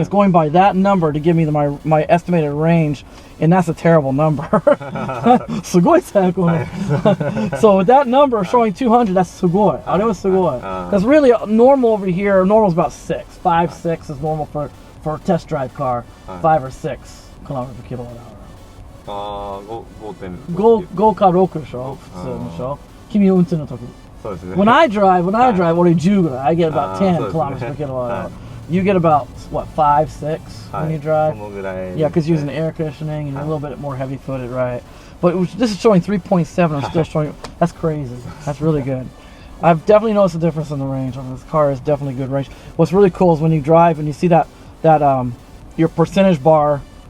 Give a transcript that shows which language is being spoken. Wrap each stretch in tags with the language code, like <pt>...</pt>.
<en>It's going by that number to give me my estimated range, and that's a terrible number.</en> <ja>すごい最高ね.</ja> <en>So with that number showing 200, that's</en> <ja>すごい. あれはすごい.</ja> <en>Because really normal over here, normal is about 6. 5, 6 is normal for a test drive car. 5 or 6 kilometers per kilowatt hour.</en> <ja>5か6でしょ普通でしょ君運転の時。</ja> <en>When I drive,</en> <ja>俺10ぐらい.</ja> <en>I get about 10 kilometers per kilowatt hour. You get about, what, 5, 6 when you drive? Yeah, because you're using air conditioning and you're a little bit more heavy-footed, right? But this is showing 3.7. I'm still showing. That's crazy. That's really good. I've definitely noticed a difference in the range on this car. Is definitely good range. What's really cool is when you drive and you see that your percentage bar</en>